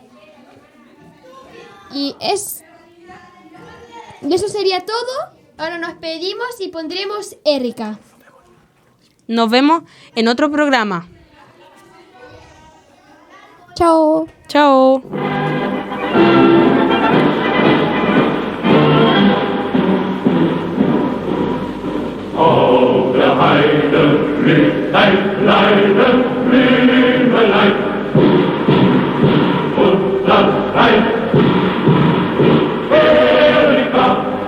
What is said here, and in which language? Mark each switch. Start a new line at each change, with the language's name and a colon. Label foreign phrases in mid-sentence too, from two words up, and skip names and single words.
Spanish: Y eso sería todo. Ahora nos pedimos y pondremos Erika. Nos vemos en otro programa. Chao. Chao.
German: Auf der Heide liegt ein kleines Blümelein und das heißt Erika.